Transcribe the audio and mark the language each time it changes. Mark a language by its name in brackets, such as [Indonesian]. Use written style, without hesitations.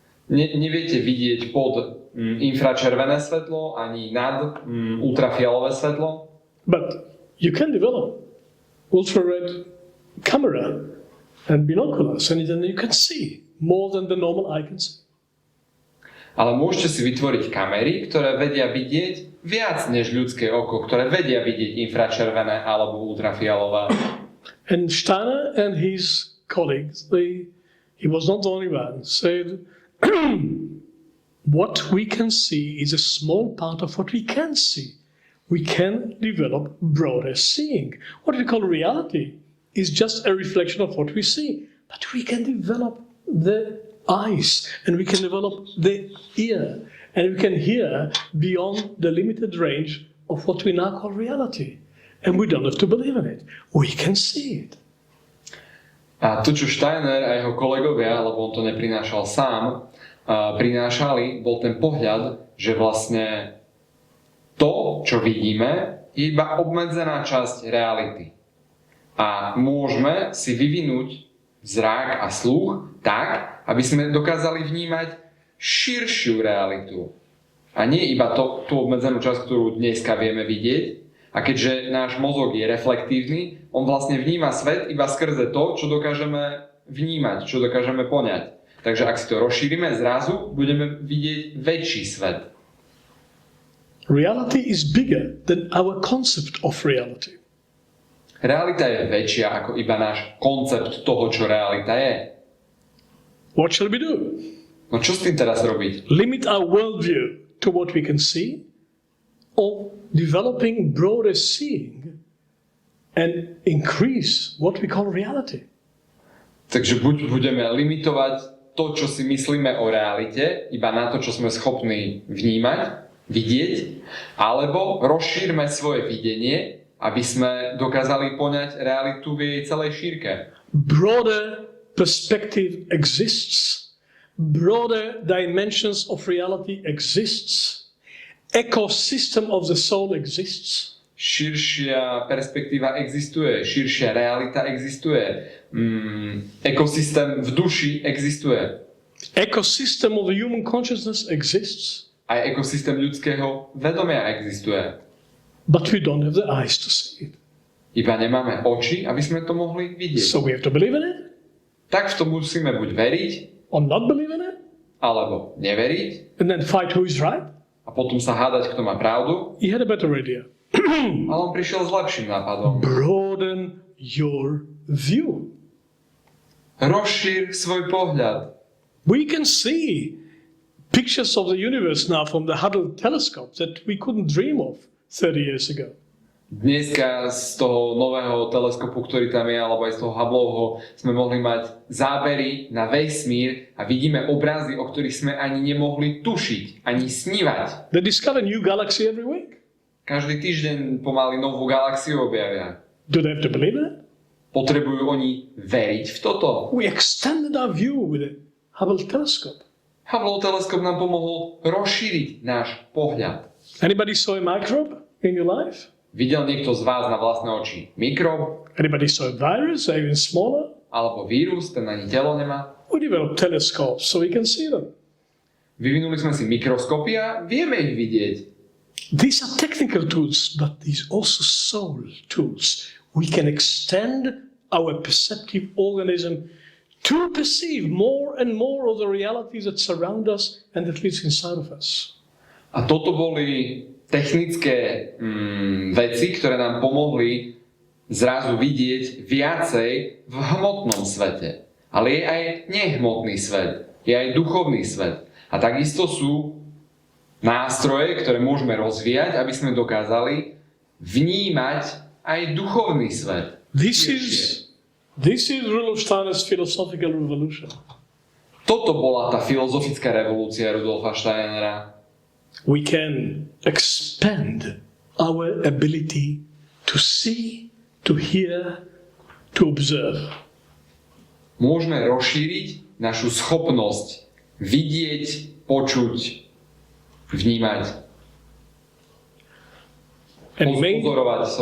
[Slovak] Neviete vidieť pod infračervené svetlo ani nad ultrafialové svetlo. [English] But you can develop ultrared camera and binoculars and then you can see more than the normal eye can see. [Slovak] Ale môžete si vytvoriť kamery, ktoré vedia vidieť viac než ľudské oko, ktoré vedia vidieť infračervené alebo ultrafialové. [English] And Steiner and his colleagues, he was not the only one, said what we can see is a small part of what we can see. We can develop broader seeing. What we call reality is just a reflection of what we see. But we can develop the eyes and we can develop the ear and we can hear beyond the limited range of what we now call reality. And we don't have to believe in it. We can see it. [Slovak] A to, čo Steiner a jeho kolegovia, lebo on to neprinášal sám, prinášali, bol ten pohľad, že vlastne to, čo vidíme, je iba obmedzená časť reality. A môžeme si vyvinúť zrak a sluch tak, aby sme dokázali vnímať širšiu realitu. A nie iba tú obmedzenú časť, ktorú dneska vieme vidieť. A keďže náš mozog je reflektívny, on vlastne vníma svet iba skrze to, čo dokážeme vnímať, čo dokážeme poňať. Takže ak si to rozšírime, zrazu budeme vidieť väčší svet. [English] Reality is bigger than our concept of reality. [Slovak] Realita je väčšia ako iba náš koncept toho, čo realita je. [English] What shall we do? [Slovak] No čo s tým teraz robiť? [English] Limit our worldview to what we can see, or developing broader seeing and increase what we call reality. [Slovak] Takže buď budeme limitovať to, čo si myslíme o realite, iba na to, čo sme schopní vnímať, vidieť, alebo rozšírme svoje videnie, aby sme dokázali poňať realitu v jej celej šírke. [English] Broader perspective exists, broader dimensions of reality exists, ecosystem of the soul exists. [Slovak] Širšia perspektíva existuje, širšia realita existuje, ekosystém v duši existuje. [English] Ecosystem of the human consciousness exists. [Slovak] Aj ekosystém ľudského vedomia existuje. [English] But we don't have the eyes to see it. [Slovak] Iba nemáme oči, aby sme to mohli vidieť. [English] So we have to believe in it, [Slovak] Tak v tom musíme buď veriť, [English] or not believe in it, [Slovak] alebo neveriť, [English] and then fight who is right. [Slovak] a potom sa hádať, kto má pravdu. [English] He had a better idea. [Slovak] Ale on prišiel s lepším nápadom. [English] Broaden your view. [Slovak] Rozšír svoj pohľad. [English] We can see pictures of the universe now from the Hubble telescope that we couldn't dream of 30 years ago. [Slovak] Dneska z toho nového teleskopu, ktorý tam je, alebo aj z toho Hubbleho, sme mohli mať zábery na vesmír a vidíme obrazy, o ktorých sme ani nemohli tušiť, ani snívať. [English] They discover new galaxy every week. [Slovak] Každý týždeň pomaly novú galaxiu objavia. [English] Do they have to believe it? [Slovak] Potrebujú oni veriť v toto? [English] We extended our view with the Hubble telescope. [Slovak] Hubbleov teleskop nám pomohol rozšíriť náš pohľad. [English] Anybody saw a microbe in your life? [Slovak] Videl niekto z vás na vlastné oči mikrob? [English] Anybody saw a virus, or even smaller? [Slovak] Alebo vírus, ten ani telo nemá? [English] We developed telescopes so we can see them. [Slovak] Vyvinuli sme si mikroskopy a vieme ich vidieť. [English] These are technical tools, but these also soul tools. We can extend our perceptive organism to perceive more and more of the realities that surround us and that lives inside of us. [Slovak] A toto boli technické veci, ktoré nám pomohli zrazu vidieť viacej v hmotnom svete. Ale je aj nehmotný svet, je aj duchovný svet. A takisto sú nástroje, ktoré môžeme rozvíjať, aby sme dokázali vnímať aj duchovný svet. [English] This is Rudolf Steiner's philosophical revolution. [Slovak] Toto bola tá filozofická revolúcia Rudolfa Steinera. [English] We can expand our ability to see, to hear, to observe. [Slovak] Môžeme rozšíriť našu schopnosť vidieť, počuť, vnímať, pozorovať.